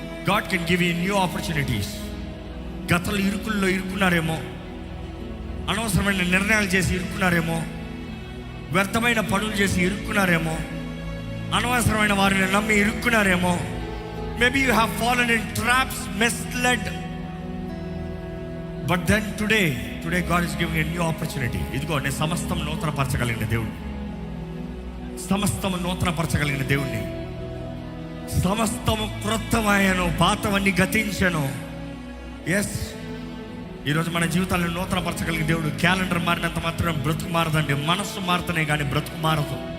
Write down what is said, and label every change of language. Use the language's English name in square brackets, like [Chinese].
[English] God can give you new opportunities. [Telugu] గతంలో ఇరుకుల్లో ఇరుక్కున్నారేమో, అనవసరమైన నిర్ణయాలు చేసి ఇరుక్కున్నారేమో, వ్యర్థమైన పనులు చేసి ఇరుక్కున్నారేమో, అనవసరమైన వారిని నమ్మి ఇరుక్కున్నారేమో. [English] Maybe you have fallen in traps, misled. But then today God is giving a new opportunity. [Telugu] ఇదిగో నేను సమస్తం నూతనపరచగలిగిన దేవుడు, సమస్తము నూతనపరచగలిగిన దేవుడిని. సమస్తము క్రొత్తమయ్యను, పాతవన్నీ గతించను. ఎస్, ఈరోజు మన జీవితాలను నూతనపరచగలిగిన దేవుడు. క్యాలెండర్ మారినంత మాత్రం బ్రతుకు మారదండి. మనస్సు మారుతనే కానీ బ్రతుకు మారదు.